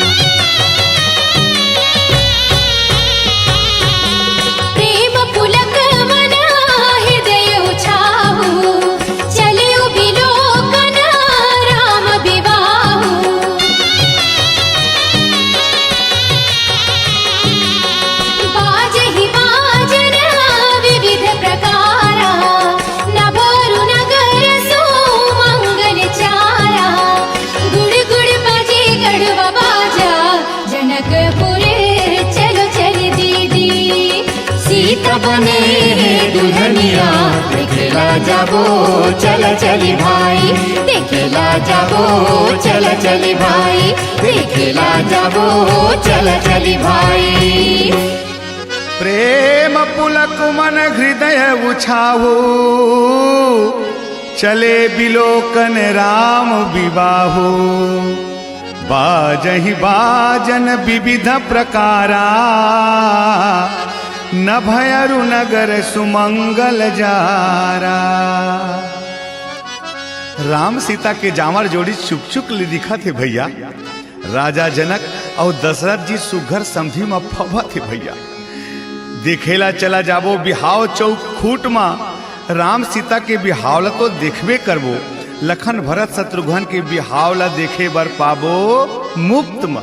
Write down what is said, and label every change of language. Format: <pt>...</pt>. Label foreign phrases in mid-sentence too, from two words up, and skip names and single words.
<awa>प्रेम पुलक मना हृदय उछाहु चलियो बिलोकन राम विवाहु। बाजहि बाजन विविध प्रकारा नभोरु नगर सुमंगल चारा।</awa> <hne>गुड़ गुड़ बाजे गढ़वा बाजा जनकपुरे चलो चली दीदी। सीता बने है दुल्हनिया खेला जाबो चला चली भाई। देखेला जाबो चला चली भाई। खेला जाबो चला चली भाई।</hne> <awa>प्रेम पुलक मन हृदय उछाहु चले बिलोकन राम विवाहु। बाजहि बाजन विविध प्रकारा न भयरु नगर सुमंगल जारा।</awa> <hne>राम सीता के जामर जोड़ी चुक चुक ले दिखा थे भैया। राजा जनक और दशरथ जी सुघर समझी में फवा थे भैया। देखेला चला जाबो बिहाव चौक खूट मा। राम सीता के बिहावला तो देखबे करबो। लखन भरत शत्रुघ्न के बिहावला देखे बर पाबो मुफ्त मा।</hne>